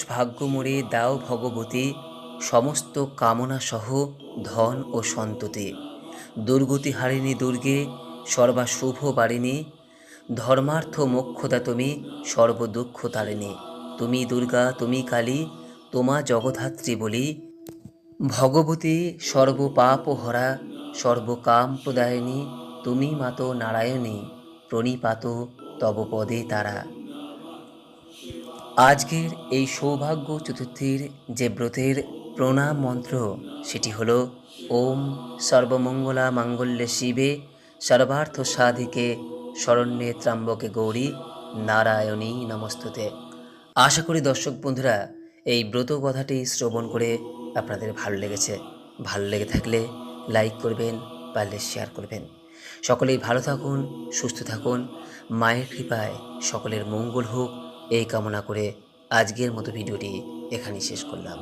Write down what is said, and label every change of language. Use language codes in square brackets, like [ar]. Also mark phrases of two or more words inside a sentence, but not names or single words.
[bn] ভাগ্য মোরে দাও ভগবতী, সমস্ত কামনা সহ ধন ও সন্ততি, দুর্গতি হারিণী দুর্গে সর্বাশুভ বারিণী, ধর্মার্থ মোক্ষদা তুমি সর্বদুঃখ তারিণী, তুমি দুর্গা তুমি কালী তোমা জগধাত্রী বলি, ভগবতী সর্বপাপ হরা সর্বকাম প্রদায়িনী, তুমি মাতো নারায়ণী প্রণিপাত তব পদে তারা। আজকের এই সৌভাগ্য চতুর্থীর যে ব্রতের প্রণাম মন্ত্র সেটি হলো, [sa] ওম সর্বমঙ্গলা মাঙ্গল্যে শিবে সর্বার্থ সাধিকে শরণ্যে ত্র্যম্বকে গৌরী নারায়ণী নমস্তুতে। [bn] আশা করি দর্শক বন্ধুরা এই ব্রত কথাটি শ্রবণ করে আপনাদের ভালো লেগেছে। ভালো লেগে থাকলে লাইক করবেন, পারলে শেয়ার করবেন। সকলেই ভালো থাকুন, সুস্থ থাকুন, মায়ের কৃপায় সকলের মঙ্গল হোক এই কামনা করে আজকের মতো ভিডিওটি এখানেই শেষ করলাম।